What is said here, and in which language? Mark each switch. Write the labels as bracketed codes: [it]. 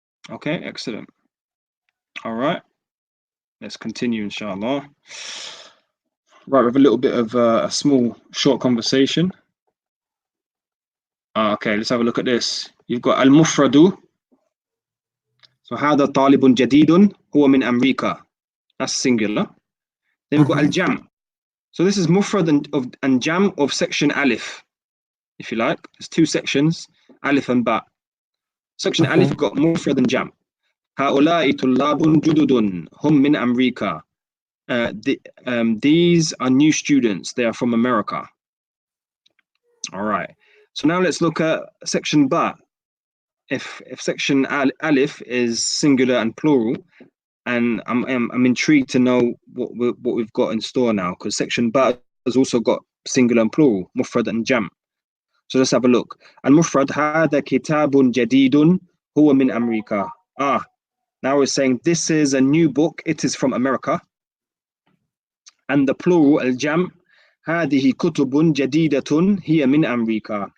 [en] Okay, excellent. All right. Let's continue, inshallah. Right, we have a little bit of a small, short conversation. Okay, let's have a look at this. You've got al-mufradu. [ar] So هذا طالب جديد هو من أمريكا. [en] That's singular. Then we've got al-jam. So this is mufrad and jam of section alif, if you like. There's two sections, alif and ba. Section alif, you've got mufrad and jam. [ar] هؤلاء طلاب جدد هم من أمريكا. [en] These are new students. They are from America. All right. So now let's look at section ba. If section alif is singular and plural, and I'm intrigued to know what we've got in store now, because section ba has also got singular and plural, mufrad and jam. So let's have a look. [ar] Al-mufrad هذا كتاب جديد هو من أمريكا. [en] Now we're saying this is a new book. It is from America. And the plural [ar] al-jam هذه كتب جديدة هي من أمريكا.